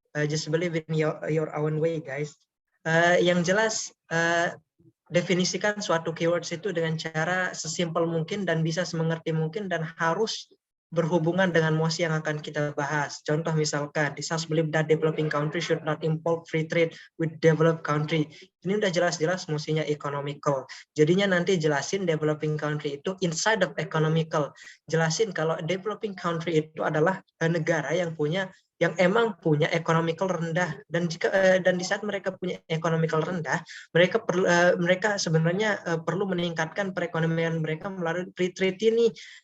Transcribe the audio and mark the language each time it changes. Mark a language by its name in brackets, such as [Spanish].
[English] Just believe in your own way, guys. [Indonesian] Yang jelas definisikan suatu keywords itu dengan cara sesimpel mungkin dan bisa semengerti mungkin dan harus berhubungan dengan mosi yang akan kita bahas. Contoh misalkan, [English] this house believe that developing country should not import free trade with developed country. [Indonesian] Ini udah jelas-jelas mosinya economical. Jadinya nanti jelasin developing country itu [English] inside of economical. [Indonesian] Jelasin kalau developing country itu adalah negara yang emang punya economical rendah, dan di saat mereka punya economical rendah, mereka sebenarnya perlu meningkatkan perekonomian mereka melalui free trade ini.